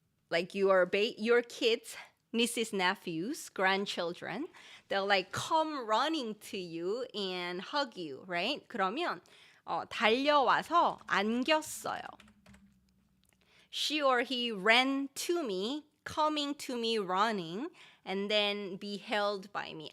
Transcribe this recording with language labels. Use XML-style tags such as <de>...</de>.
<en>Like your kids, nieces, nephews, grandchildren, they'll like come running to you and hug you, right?</en> <ko>그러면 달려와서 안겼어요.</ko> <en>She or he ran to me, coming to me running, and then be held by me.</en>